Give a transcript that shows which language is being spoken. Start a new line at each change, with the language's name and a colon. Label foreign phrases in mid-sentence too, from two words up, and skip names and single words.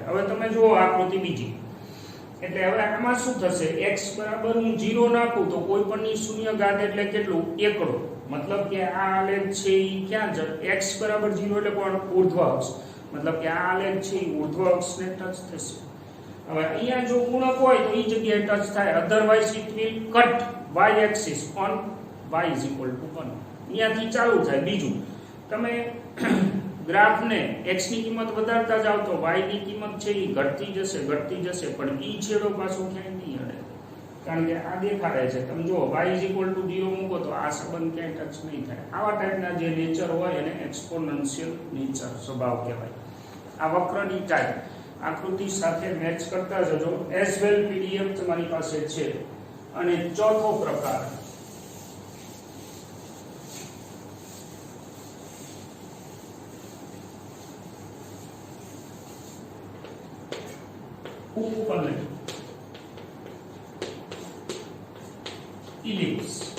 Gujarati: હવે તમે જુઓ આકૃતિ બીજી, એટલે હવે આમાં શું થશે, x બરાબર હું 0 નાખું તો કોઈ પણની શૂન્ય ઘાત એટલે કેટલું, એકડો. મતલબ કે આ આલેખ છે એ ક્યાં છે, x બરાબર 0 એટલે કોણ, ઊર્ધ્વ અક્ષ. મતલબ કે આ આલેખ છે એ ઊર્ધ્વ અક્ષને ટચ થશે. હવે અહીંયા જો ગુણક હોય તો એ જગ્યાએ ટચ થાય,
English: otherwise it will cut y axis on y is equal to 1.
Gujarati: અહીંયાથી ચાલુ થાય. બીજું, તમે ગ્રાફને x ની કિંમત વધારતા જાવ તો y ની કિંમત છે એ ઘટતી જશે, પણ ઈ છેડો પાછો ક્યાંય નહીં અડે, કારણ કે આ દેખાડે છે. તમે જુઓ
English: y is equal to 0
Gujarati: મૂકો તો આ સંબંધ ક્યાંય ટચ નહીં થાય. આવા ટાઈપના જે નેચર હોય એને
English: exponential nature,
Gujarati: સ્વભાવ કહેવાય. આ વક્રની ટાઈપ આકૃતિ સાથે મેચ કરતા જજો.
English: as well PDF
Gujarati: તમારી પાસે છે, અને ચોથો પ્રકાર ઉપવલય ઇલિપ્સ.